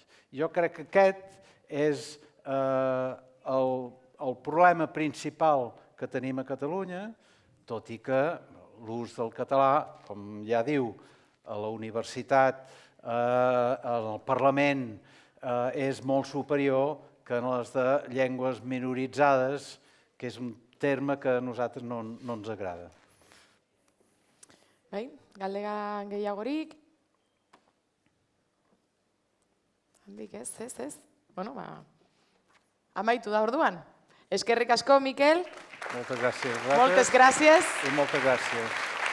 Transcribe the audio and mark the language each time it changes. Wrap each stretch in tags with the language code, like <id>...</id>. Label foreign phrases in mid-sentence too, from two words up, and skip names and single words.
<ca>Jo crec que aquest és el problema principal que tenim a Catalunya, tot i que l'ús del català, com ja diu, a la universitat, al Parlament, és molt superior que en les de llengües minoritzades, que és un terme que a nosaltres no ens agrada.</ca> <eu>Bai, galdera gehiagorik? Handik ez. Bueno, amaitu da orduan. Eskerrik asko, Mikel.</eu> <ca>Moltes gràcies. Moltes gràcies. I moltes gràcies.</ca>